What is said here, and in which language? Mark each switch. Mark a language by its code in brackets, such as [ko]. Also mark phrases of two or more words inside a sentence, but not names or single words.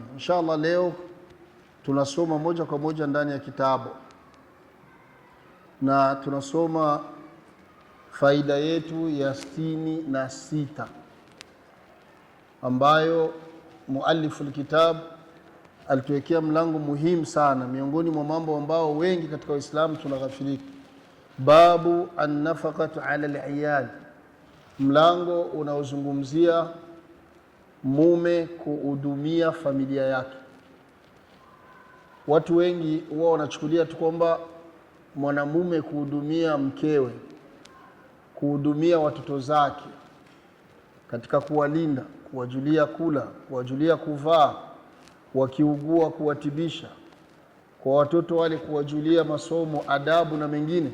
[sw] Inshallah leo tunasoma moja kwa moja ndani ya kitabu, na tunasoma faida yetu ya 66 ambayo muallifu alkitab alituwekea mlango muhimu sana, miongoni mwa mambo ambao wengi katika Uislamu tunaghafilika. [ar] باب النفقة على العيال, [sw] mlango unaozungumzia mume kuhudumia familia yake. Watu wengi wao wanachukulia tu kwamba mwanamume kuhudumia mkewe, kuhudumia watoto zake katika kuwalinda, kuwajulia kula, kuwajulia kuvaa, wakiugua kuwatibisha, kwa watoto wale kuwajulia masomo, adabu na mengine.